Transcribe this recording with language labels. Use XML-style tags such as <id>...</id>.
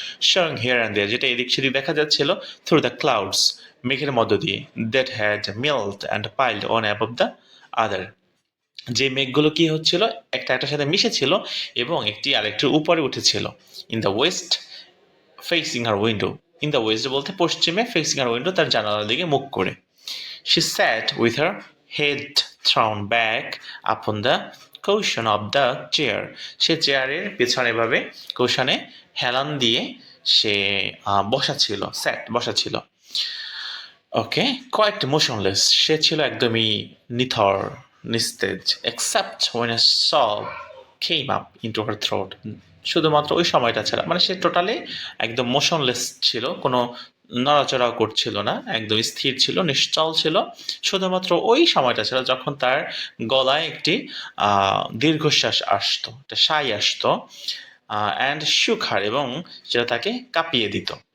<en>showing here and there,</en> <bn>যেটা এদিক সেদিক দেখা যাচ্ছিল,</bn> <en>through the clouds,</en> <bn>মেঘের মধ্য দিয়ে,</bn> <en>that had melt and piled on above the other,</en> <bn>যে মেঘগুলো কি হচ্ছিল, একটা একটার সাথে মিশেছিল এবং একটি আরেকটির উপরে উঠেছিল।</bn> <en>in the west facing her window, in the west</en> <bn>বলতে পশ্চিমে,</bn> <en>facing her window</en> <bn>তার জানালার দিকে মুখ করে।</bn> <en>She sat with her head thrown back upon the cushion of the chair.</en> <bn>সে চেয়ারের পেছনে ভাবে কুশনে হেলান দিয়ে সে বসা ছিল, বসা ছিল। ওকে,</bn> <en>quite motionless,</en> <bn>সে ছিল একদমই নিথর, নিস্তেজ, except</bn> <en>when a sob came up into her throat,</en> <bn>শুধুমাত্র ওই সময়টা ছাড়া, মানে সে টোটালি একদম মোশনলেস ছিল, কোনো নড়াচড়াও করছিল না, একদম স্থির ছিল, নিশ্চল ছিল, শুধুমাত্র ওই সময়টা ছিল যখন তার গলায় একটি দীর্ঘশ্বাস আসতো, একটা সাই আসতো, অ্যান্ড সুখার, এবং সেটা তাকে কাঁপিয়ে দিত।</bn>